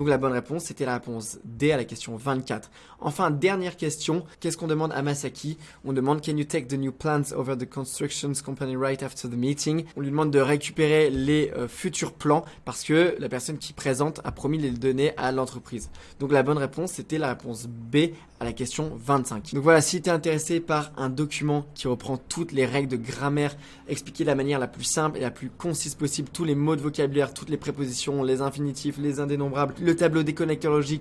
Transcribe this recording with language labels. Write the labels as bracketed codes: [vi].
[fr] Donc la bonne réponse, c'était la réponse D à la question 24. Enfin, dernière question, qu'est-ce qu'on demande à Masaki? On demande [en] can you take the new plans over the construction company right after the meeting? [fr] On lui demande de récupérer les futurs plans parce que la personne qui présente a promis de les donner à l'entreprise. Donc la bonne réponse, c'était la réponse B à la question 25. Donc voilà, si tu es intéressé par un document qui reprend toutes les règles de grammaire expliquées de la manière la plus simple et la plus concise possible, tous les mots de vocabulaire, toutes les prépositions, les infinitifs, les indénombrables, le tableau des connecteurs logiques.